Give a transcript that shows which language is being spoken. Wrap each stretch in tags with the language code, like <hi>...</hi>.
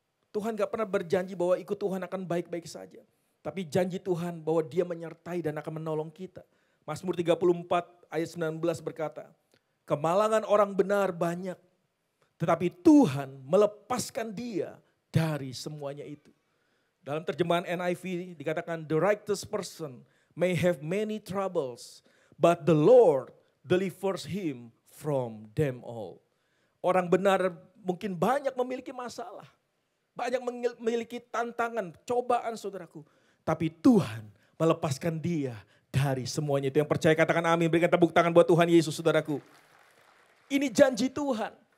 <id>Tuhan gak pernah berjanji bahwa ikut Tuhan akan baik-baik saja. Tapi janji Tuhan bahwa Dia menyertai dan akan menolong kita. Mazmur 34 ayat 19 berkata, kemalangan orang benar banyak, Tetapi Tuhan melepaskan dia dari semuanya itu. Dalam terjemahan NIV dikatakan,</id> <en>the righteous person may have many troubles, but the Lord delivers him from them all.</en> <id>Orang benar mungkin banyak memiliki masalah, banyak memiliki tantangan, cobaan saudaraku. Tapi Tuhan melepaskan dia dari semuanya itu. Yang percaya katakan amin, berikan tepuk tangan buat Tuhan Yesus saudaraku. Ini janji Tuhan.</id>